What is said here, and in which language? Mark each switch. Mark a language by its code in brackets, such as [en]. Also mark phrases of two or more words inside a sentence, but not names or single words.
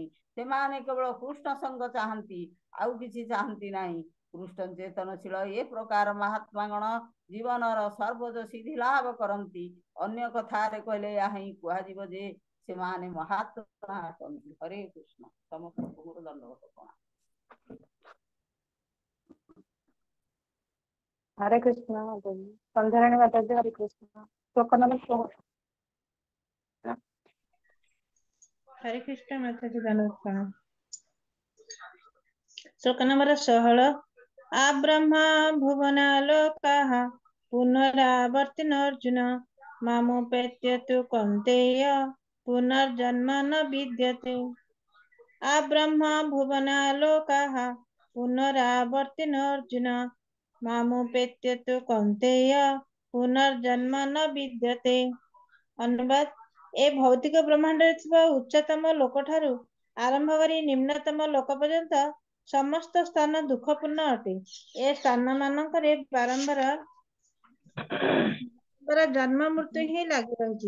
[or] ସେମାନେ କେବଳ କୃଷ୍ଣ ସଙ୍ଗ ଚାହାନ୍ତି, ଆଉ କିଛି ଚାହାନ୍ତି ନାହିଁ। କୃଷ୍ଣ ଚେତନଶୀଳ ଏ ପ୍ରକାର ମହାତ୍ମାଗଣ ଜୀବନର ସର୍ବୋଚ୍ଚ ସିଦ୍ଧି ଲାଭ କରନ୍ତି। ଅନ୍ୟ କଥାରେ କହିଲେ ଏହା ହିଁ କୁହାଯିବ ଯେ ସେମାନେ ମହାତ୍ମା ଅଟନ୍ତି। ହରେ କୃଷ୍ଣ। ସମସ୍ତଙ୍କୁ ମୋର ଦଣ୍ଡବତ ପ୍ରଣାମ। [hi] हरे कृष्ण संध्याराणी माता जी हरे कृष्ण श्लोक नंबर 16 हरे कृष्ण माता जी दंडवत प्रणाम। [sa] श्लोक नंबर 16 आब्रह्मा भुवनालोकाः पुनरावर्तिन अर्जुन मामुपेत्य तु कौन्तेय पुनर्जन्म न विद्यते। आब्रह्मा भुवनालोकाः पुनरावर्तिन अर्जुन मामुपेत्य तु कौन्तेय पुनर्जन्म न विद्यते। [or] ଅନୁବାଦ ଏ ଭୌତିକ ବ୍ରହ୍ମାଣ୍ଡ ଉଚ୍ଚତମ ଲୋକ ଠାରୁ ଆରମ୍ଭ କରି ନିମ୍ନତମ ଲୋକ ପର୍ଯ୍ୟନ୍ତ ସମସ୍ତ ସ୍ଥାନ ଦୁଃଖପୂର୍ଣ୍ଣ ଅଟେ। ଏ ସ୍ଥାନ ମାନଙ୍କରେ ବାରମ୍ବାର ଜନ୍ମ ମୃତ୍ୟୁ ହିଁ ଲାଗୁ ରହି।